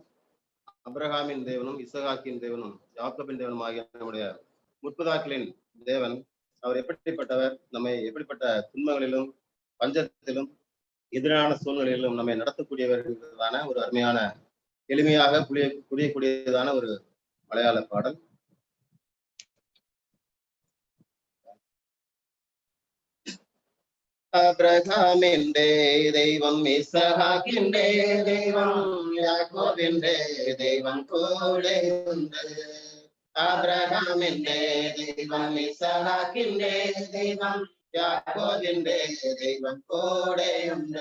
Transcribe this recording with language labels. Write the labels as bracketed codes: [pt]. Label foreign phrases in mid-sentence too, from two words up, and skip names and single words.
[ta] அபிரகாமின் தேவனும் இசகாக்கின் தேவனும் யாக்கோபின் தேவனும் ஆகிய நம்முடைய முற்பதாக்களின் தேவன் அவர் எப்படிப்பட்டவர், நம்மை எப்படிப்பட்ட துன்பங்களிலும் பஞ்சத்திலும் எதிரான சூழ்நிலையிலும் நம்மை நடத்தக்கூடியவர்களான ஒரு அருமையான எளிமையாக புரியக்கூடியதான ஒரு மலையாள பாடல். [ml] അബ്രഹാമിന്റെ ദൈവം ഇസഹാക്കിന്റെ ദൈവം യാക്കോബിന്റെ ദൈവം കൂടെയുണ്ട്. അബ്രഹാമിന്റെ ദൈവം ഇസഹാക്കിന്റെ ദൈവം യാക്കോബിന്റെ ദൈവം കൂടെയുണ്ട്.